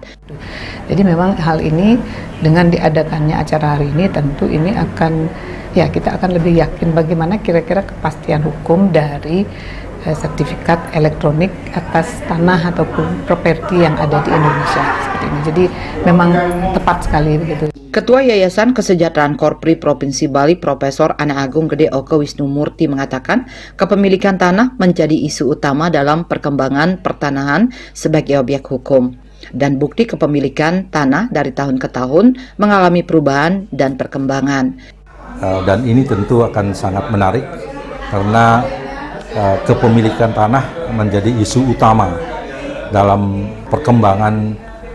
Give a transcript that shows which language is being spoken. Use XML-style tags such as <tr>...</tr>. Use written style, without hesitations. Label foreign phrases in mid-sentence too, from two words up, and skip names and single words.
<id>Jadi memang hal ini dengan diadakannya acara hari ini tentu ini akan, ya kita akan lebih yakin bagaimana kira-kira kepastian hukum dari sertifikat elektronik atas tanah ataupun properti yang ada di Indonesia seperti ini. Jadi memang tepat sekali begitu. Ketua Yayasan Kesejahteraan Korpri Provinsi Bali, Profesor Ana Agung Gede Oke Wisnumurti mengatakan, kepemilikan tanah menjadi isu utama dalam perkembangan pertanahan sebagai objek hukum. Dan bukti kepemilikan tanah dari tahun ke tahun mengalami perubahan dan perkembangan. Dan ini tentu akan sangat menarik karena kepemilikan tanah menjadi isu utama dalam perkembangan</id>